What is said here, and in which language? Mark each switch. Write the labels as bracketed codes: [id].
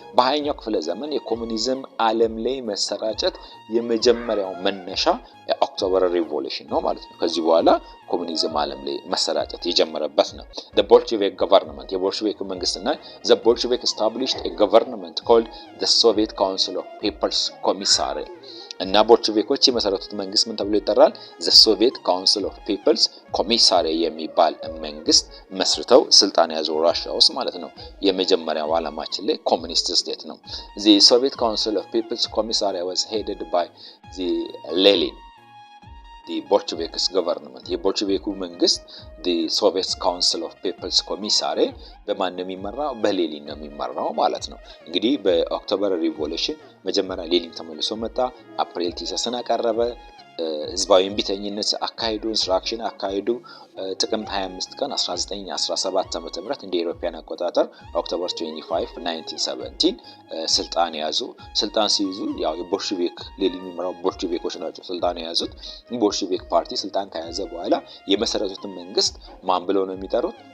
[am] በሃያኛው ክፍለ ዘመን የኮሙኒዝም ዓለም ላይ መሰራጨት የመጀመሪያው መነሻ የኦክቶበር ሪቮሉሽን ነው ማለት ነው። ከዚህ በኋላ ኮሙኒዝም ዓለም ላይ መሰራጨት የጀመረበት ነው። [en] the Bolshevik government [am] የቦልሼቪክ መንግስትና [en] the Bolshevik established a government called the Soviet Council of People's Commissary [am] እና ቦልሼቪኮች የመሰረቱት መንግስት ምን ተብሎ ይጠራል? [en] the Soviet Council of People's Commissary የሚባል መንግስት መስርተው ስልጣን ያዙ ራሺያ ውስጥ ማለት ነው። የመጀመሪያው ዓለማችን ላይ ኮሙኒስት ስቴት ነው። the Soviet Council of People's Commissary was headed by the Lenin. the Bolshevik government [am] የቦልሼቪኩ መንግስት the Soviet Council of People's Commissary በማን ነው የሚመራው? በሌኒን ነው የሚመራው ማለት ነው። እንግዲህ በኦክቶበር ሪቮሉሽን መጀመሪያ ሌኒን ተመልሶ መጣ። አፕሪል ቲሰስን አቀረበ። ህዝባዊ እምቢተኝነት አካሄዱ፣ ኢንስትራክሽን አካሄዱ። ጥቅምት 25 ቀን 1917 ዓ.ም እንደ ኢሮፒያን አቆጣጠር ኦክቶበር 25 1917 ስልጣን ያዙ። ስልጣን ሲይዙ ያው የቦልሼቪክ ሌኒን የሚመራው ቦልሼቪኮች ናቸው ስልጣን የያዙት። ቦልሼቪክ ፓርቲ ስልጣን ከያዘ በኋላ የመሰረቱትን መንግስት ማን ብለው ነው የሚጠሩት?